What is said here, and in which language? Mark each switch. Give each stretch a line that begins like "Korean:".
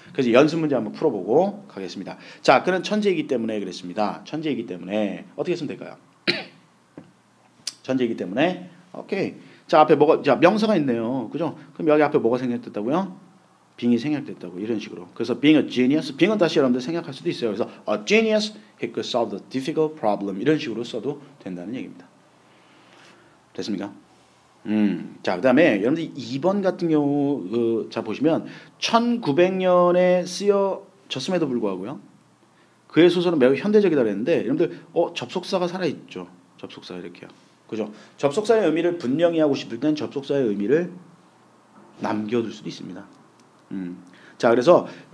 Korean: 그래서 연습 문제 한번 풀어보고 가겠습니다. 자, 그는 천재이기 때문에 그랬습니다. 천재이기 때문에 어떻게 쓰면 될까요? 천재이기 때문에 오케이. 자, 앞에 자 명사가 있네요, 그죠? 그럼 여기 앞에 뭐가 생략됐다고요? 빙이 생략됐다고 이런 식으로. 그래서
English: being a genius,
Korean: being은 다시 여러분들 생략할 수도 있어요.
English: 그래서 a genius, he could solve the difficult problem
Korean: 이런 식으로 써도 된다는 얘기입니다. 됐습니까? 자, 그다음에 여러분들 2번 같은 경우 자 보시면 1900년에 쓰여졌음에도 불구하고요. 그의 소설은 매우 현대적이다 그랬는데 여러분들 접속사가 살아 있죠. 접속사 이렇게요. 그죠? 접속사의 의미를 분명히 하고 싶을 땐 접속사의 의미를 남겨둘 수도 있습니다. 자, 그래서